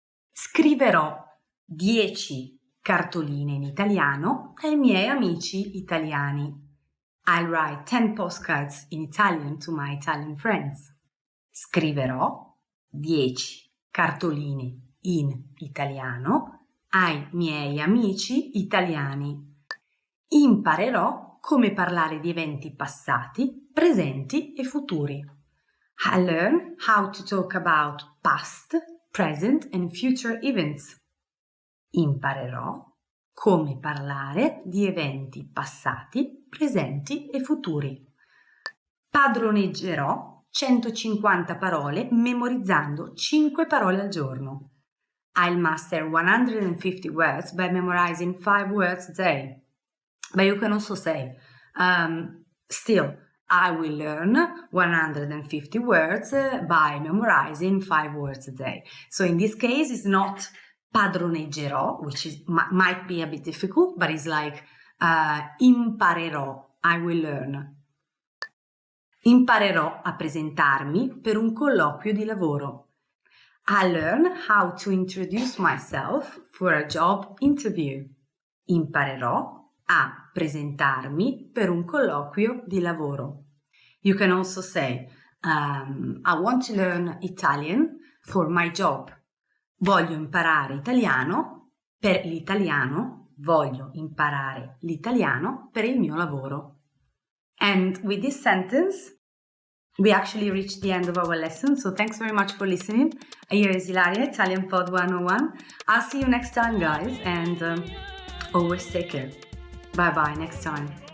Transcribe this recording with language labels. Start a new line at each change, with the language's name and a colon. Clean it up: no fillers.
Italian: Scriverò 10 cartoline in italiano ai miei amici italiani.
English: I'll write 10 postcards in Italian to my Italian friends.
Italian: Scriverò 10 cartoline in italiano ai miei amici italiani. Imparerò come parlare di eventi passati, presenti e futuri.
English: I learn how to talk about past, present and future events.
Italian: Imparerò come parlare di eventi passati, presenti e futuri. Padroneggerò 150 parole memorizzando 5 parole al giorno.
English: I'll master 150 words by memorizing 5 words a day. But you can also say, still, I will learn 150 words by memorizing 5 words a day. So in this case, it's not padroneggerò, which might be a bit difficult, but it's like imparerò, I will learn.
Italian: Imparerò a presentarmi per un colloquio di lavoro.
English: I learn how to introduce myself for a job interview.
Italian: Imparerò a presentarmi per un colloquio di lavoro.
English: You can also say, I want to learn Italian for my job.
Italian: Voglio imparare italiano per l'italiano. Voglio imparare l'italiano per il mio lavoro.
English: And with this sentence, we actually reached the end of our lesson. So thanks very much for listening. Here is Ilaria, Italian Pod 101. I'll see you next time, guys. And Always take care. Bye bye, next time.